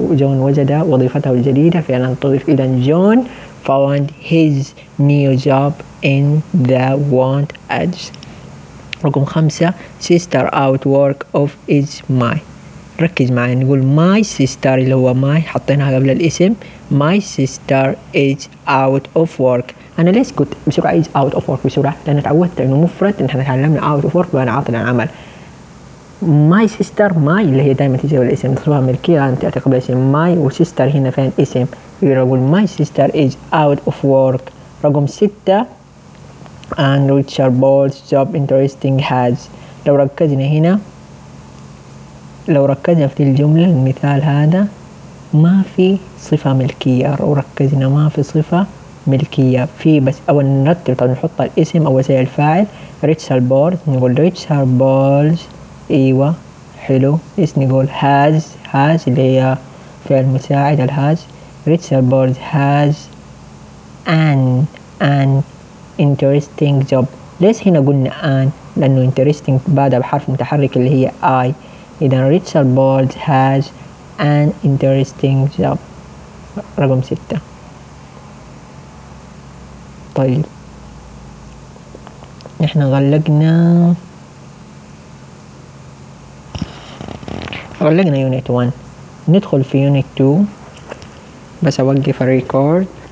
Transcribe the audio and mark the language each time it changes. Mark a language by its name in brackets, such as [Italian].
[Arabic] جون وجد وظيفته الجديده في اعلانات التوظيف. [English] اذا John found his new job in the want ads. رقم 5 sister out work of is my. [Arabic] ركز معي، نقول [English] my sister [Arabic] اللي هو my حطيناها قبل الاسم. [English] my sister is out of work. [Arabic] انا ليش قلت بسرعة [English] is out of work [Arabic] بسرعة؟ لان تعودت انه مفرد، ان احنا تعلمنا out of work بمعنى عاطل عن عمل. [English] my sister my [Arabic] اللي هي دائما تجي قبل اسم، تصبح ملكية ان تأتي قبل اسم. my و sister هنا فين اسم. [English] يقول my sister is out of work. رقم 6 and Richard Ball's job interesting has. [Arabic] لو ركزنا هنا، لو ركزنا في الجملة المثال هذا ما في صفة ملكية، لو ركزنا ما في صفة ملكية في، بس اول نرتب، طب نحط الاسم اول شيء الفاعل Richard Ball، نقول Richard Ball's، ايوه حلو اسم، نقول has، has اللي هي فعل مساعد الhas. [English] Richard Ball has an interesting job. [Arabic] ليش هنا قلنا an؟ لأنه interesting بعدها بحرف متحرك اللي هي I. [English] إذا Richard Ball has an interesting job. [Arabic] رقم 6. طيب نحن غلقنا unit 1، ندخل في unit 2. بس اوقف الريكورد.